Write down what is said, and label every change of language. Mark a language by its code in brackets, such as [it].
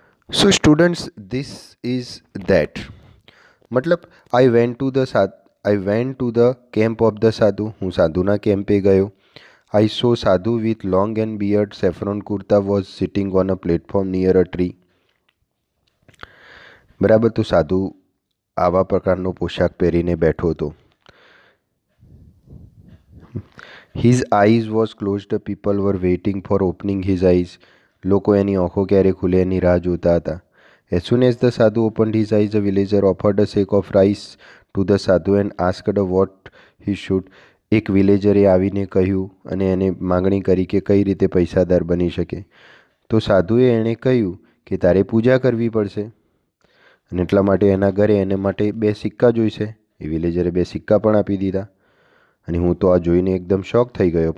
[en] So students, this is that. मतलब I went to the camp of the sadhu. [gu] હું સાધુના કેમ્પે ગયો. [en] I saw Sadhu with long and beard saffron kurta was sitting on a platform near a tree. [gu] બરાબર, તો સાધુ આવા પ્રકારનો પોશાક પહેરીને બેઠો હતો. [en] His eyes was closed. People were waiting for opening his eyes. [gu] લોકો એની આંખો ક્યારે ખુલે એની રાહ જોતા હતા. [en] As soon as the sadhu opened his eyes, a villager offered a sack of rice to the sadhu and asked what he should. [gu] એક વિલેજરે આવીને કહ્યું અને એને માગણી કરી કે કઈ રીતે પૈસાદાર બની શકે. તો સાધુએ એણે કહ્યું કે તારે પૂજા કરવી પડશે અને એટલા માટે એના ઘરે એને માટે 2 સિક્કા જોઈશે. એ વિલેજરે 2 સિક્કા પણ આપી દીધા અને હું તો આ જોઈને એકદમ શોક થઈ ગયો.